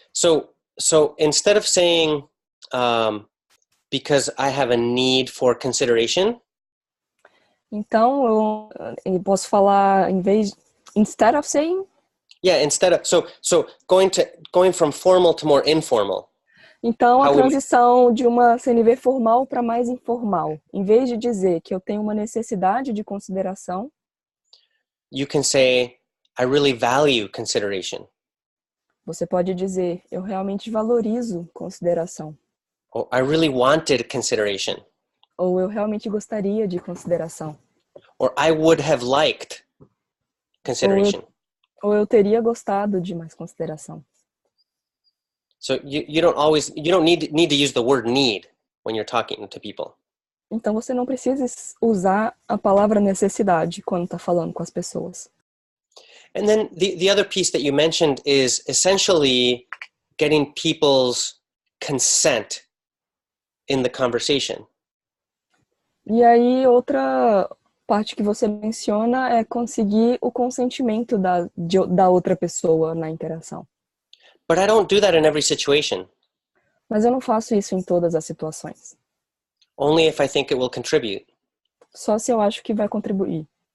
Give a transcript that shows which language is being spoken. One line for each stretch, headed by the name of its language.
English: So instead of saying because I have a need for consideration.
Portuguese: Então eu posso falar
English: instead of saying. Yeah, instead of so going from formal to more informal.
Portuguese: Então a transição de uma CNV formal para mais informal, em vez de dizer que eu tenho uma necessidade de consideração,
English: you can say I really value consideration.
Portuguese: Você pode dizer eu realmente valorizo consideração.
English: Or I really wanted consideration.
Portuguese: Ou eu realmente gostaria de consideração.
English: Or I would have liked consideration.
Portuguese: Ou eu teria gostado de mais consideração.
English: So you don't need to use the word need when you're talking to people.
Portuguese: Então você não precisa usar a palavra necessidade quando está falando com as pessoas.
English: And then the other piece that you mentioned is essentially getting people's consent in the conversation.
Portuguese: E aí outra parte que você menciona é conseguir o consentimento da outra pessoa na interação.
English: But I don't do that in every situation.
Portuguese: Mas eu não faço isso em todas as situações.
English: Only if I think it will contribute.
Portuguese: Só se eu acho que vai contribuir.